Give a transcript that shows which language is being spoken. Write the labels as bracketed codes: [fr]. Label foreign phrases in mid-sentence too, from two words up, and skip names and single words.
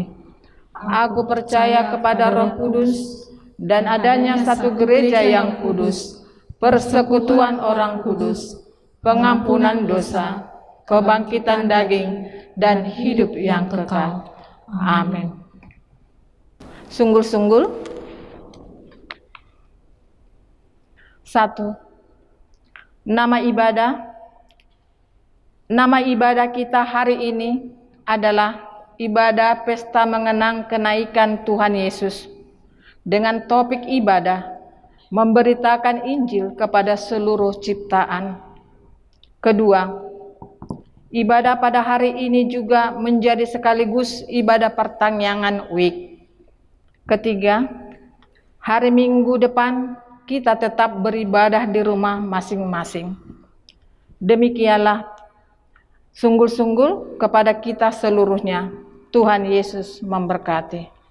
[id] Aku percaya kepada Roh Kudus dan adanya satu gereja yang kudus, persekutuan orang kudus, pengampunan dosa, kebangkitan daging, dan hidup yang kekal. Amin. Sunggul-sunggul. 1. Nama ibadah kita hari ini adalah ibadah pesta mengenang kenaikan Tuhan Yesus, dengan topik ibadah memberitakan Injil kepada seluruh ciptaan. Kedua, ibadah pada hari ini juga menjadi sekaligus ibadah pertangyangan week. Ketiga, hari Minggu depan kita tetap beribadah di rumah masing-masing. Demikianlah sunggul-sunggul kepada kita seluruhnya. Tuhan Yesus memberkati.